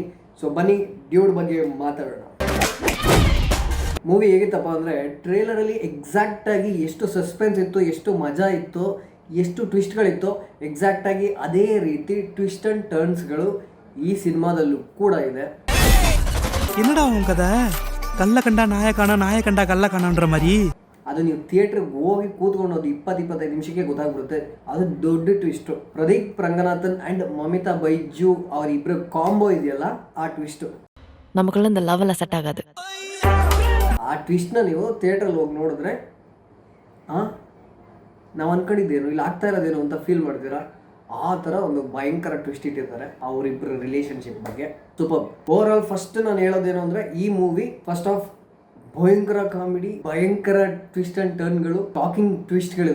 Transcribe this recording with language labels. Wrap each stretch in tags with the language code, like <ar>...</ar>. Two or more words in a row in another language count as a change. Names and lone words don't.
<kn>ಸೊ ಬನ್ನಿ ಡ್ಯೂಡ್ ಬಗ್ಗೆ ಮಾತಾಡೋಣ. ಮೂವಿ ಹೇಗಿತ್ತಪ್ಪ ಅಂದರೆ, ಟ್ರೇಲರಲ್ಲಿ ಎಕ್ಸಾಕ್ಟಾಗಿ ಎಷ್ಟು ಸಸ್ಪೆನ್ಸ್ ಇತ್ತು, ಎಷ್ಟು ಮಜಾ ಇತ್ತು, ಎಷ್ಟು ಟ್ವಿಸ್ಟ್ಗಳಿತ್ತು, ಎಕ್ಸಾಕ್ಟಾಗಿ ಅದೇ ರೀತಿ</kn> <en>twist and turns</en> <kn>ಈ ಸಿನಿಮಾದಲ್ಲೂ ಕೂಡ ಇದೆ.</kn> <ta>என்னடா உன் கதை கல்ல கண்டா நாய காண நாய கண்டா கல்ல காணன்ற மாதிரி</ta> <kn>ಅದು ನೀವು ಥಿಯೇಟ್ರಿಗೆ ಹೋಗಿ ಕೂತ್ಕೊಂಡು 20-25 ನಿಮಿಷಕ್ಕೆ ಗೊತ್ತಾಗ್ಬಿಡುತ್ತೆ. ಅದು ದೊಡ್ಡ ಟ್ವಿಸ್ಟು. ಪ್ರದೀಪ್ ರಂಗನಾಥನ್ ಆ್ಯಂಡ್ ಮಮಿತಾ ಬೈಜು ಅವರಿಬ್ಬರು ಕಾಂಬೋ ಇದೆಯಲ್ಲ, ಆ ಟ್ವಿಸ್ಟು</kn> <ta>நமக்குள்ள இந்த லெவல்ல செட் ஆகாது.</ta> <kn>ಆ ಟ್ವಿಸ್ಟ್ನ ನೀವು ಥಿಯೇಟ್ರಲ್ಲಿ ಹೋಗಿ ನೋಡಿದ್ರೆ ನಾವು ಅನ್ಕೊಂಡಿದ್ದೇನು ಇಲ್ಲಿ ಆಗ್ತಾ ಇರೋದೇನು ಅಂತ ಫೀಲ್ ಮಾಡ್ತೀರಾ. ಆ ಥರ ಒಂದು ಭಯಂಕರ ಟ್ವಿಸ್ಟ್ ಇಟ್ಟಿದ್ದಾರೆ ಅವರಿಬ್ಬರ ರಿಲೇಷನ್ಶಿಪ್ ಬಗ್ಗೆ. ಸೂಪರ್.</kn> <en>over all first</en> <kn>ನಾನು ಹೇಳೋದೇನು ಅಂದರೆ, ಈ ಮೂವಿ</kn> <en>first half</en> <kn>ಭಯಂಕರ ಕಾಮಿಡಿ, ಭಯಂಕರ</kn> <en>twist and turns, talking twists.</en>